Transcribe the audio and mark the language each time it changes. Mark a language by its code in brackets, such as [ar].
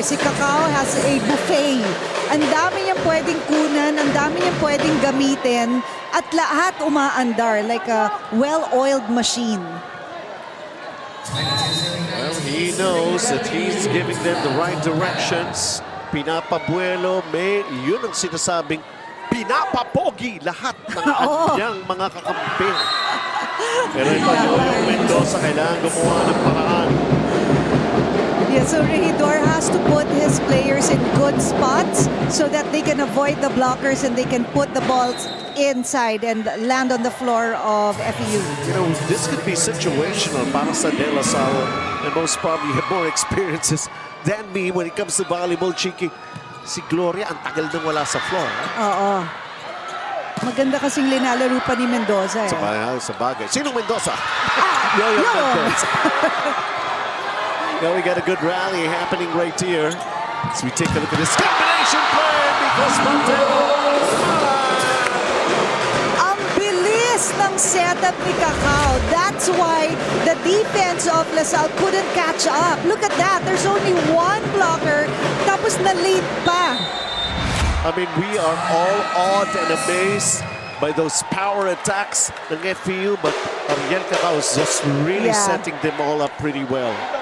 [en] Si Cacao has a buffet. [tl] Ang dami niyang pwedeng kunan, ang dami niyang pwedeng gamitin, at lahat umaandar [en] like a well-oiled machine. Well, he knows that he's giving them the right directions. [tl] Pinapabuelo, may yun ang sinasabing pinapapogi lahat ng kanyang mga kakampi. Pero ito yung Mendoza, kailangan gumawa ng paraan. [en] Yeah, so Regidor has to put his players in good spots so that they can avoid the blockers and they can put the balls inside and land on the floor of FEU. You know, this could be situational [tl] para sa De La Salle, [en] and most probably have more experiences than me when it comes to volleyball, Chiki. [tl] Si Gloria, ang tagal nang wala sa floor. Oo. Maganda kasing linalaro pa ni Mendoza. Eh. Sa bagay. Sinong Mendoza? Yo! Mendoza. [en] Now we got a good rally happening right here. As we take a look at this combination play because Montero. [tl] Ang bilis ng setup ni Cacao. [en] That's why the defense of LaSalle couldn't catch up. Look at that. There's only one blocker. [tl] Tapos na-late pa. [en] I mean, we are all awed and amazed by those power attacks ng FEU, but Ariel Cacao is just really setting them all up pretty well.